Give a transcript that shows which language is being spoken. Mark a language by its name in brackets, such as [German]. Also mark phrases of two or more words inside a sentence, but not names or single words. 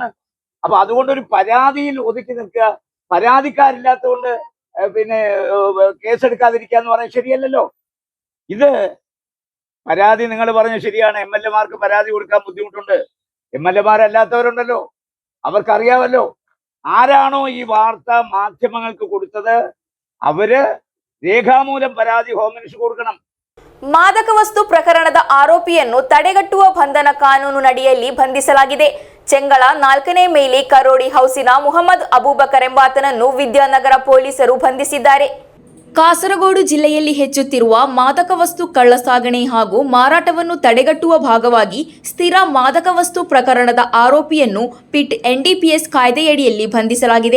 [Malayalam] അപ്പൊ അതുകൊണ്ടൊരു പരാതിയിൽ ഒതുക്കി നിൽക്കുക, പരാതിക്കാരില്ലാത്തതുകൊണ്ട് കേസെടുക്കാതിരിക്കുക എന്ന് പറഞ്ഞാൽ ശരിയല്ലല്ലോ. ഇത് പരാതി നിങ്ങൾ പറഞ്ഞ ശരിയാണ്. MLA മാർക്ക് പരാതി കൊടുക്കാൻ ബുദ്ധിമുട്ടുണ്ട്. MLA മാരല്ലാത്തവരുണ്ടല്ലോ, അവർക്കറിയാമല്ലോ ആരാണോ ഈ വാർത്ത മാധ്യമങ്ങൾക്ക് കൊടുത്തത്, അവര് രേഖാമൂലം പരാതി [English] home minister [Malayalam] കൊടുക്കണം. [Kannada] ಮಾದಕ ವಸ್ತು ಪ್ರಕರಣದ ಆರೋಪಿಯನ್ನು ತಡೆಗಟ್ಟುವ ಬಂಧನ ಕಾನೂನಿನಡಿಯಲ್ಲಿ ಬಂಧಿಸಲಾಗಿದೆ. ಚೆಂಗಳ 4ನೇ ಮೈಲಿ ಕರೋಡಿ ಹೌಸಿನ ಮುಹಮ್ಮದ್ ಅಬೂಬಕರ್ ಎಂಬಾತನನ್ನು ವಿದ್ಯಾನಗರ ಪೊಲೀಸರು ಬಂಧಿಸಿದ್ದಾರೆ. ಕಾಸರಗೋಡು ಜಿಲ್ಲೆಯಲ್ಲಿ ಹೆಚ್ಚುತ್ತಿರುವ ಮಾದಕ ವಸ್ತು ಕಳ್ಳಸಾಗಣೆ ಹಾಗೂ ಮಾರಾಟವನ್ನು ತಡೆಗಟ್ಟುವ ಭಾಗವಾಗಿ ಸ್ಥಿರ ಮಾದಕ ವಸ್ತು ಪ್ರಕರಣದ ಆರೋಪಿಯನ್ನು ಪಿಟ್ NDPS ಕಾಯ್ದೆಯಡಿಯಲ್ಲಿ ಬಂಧಿಸಲಾಗಿದೆ.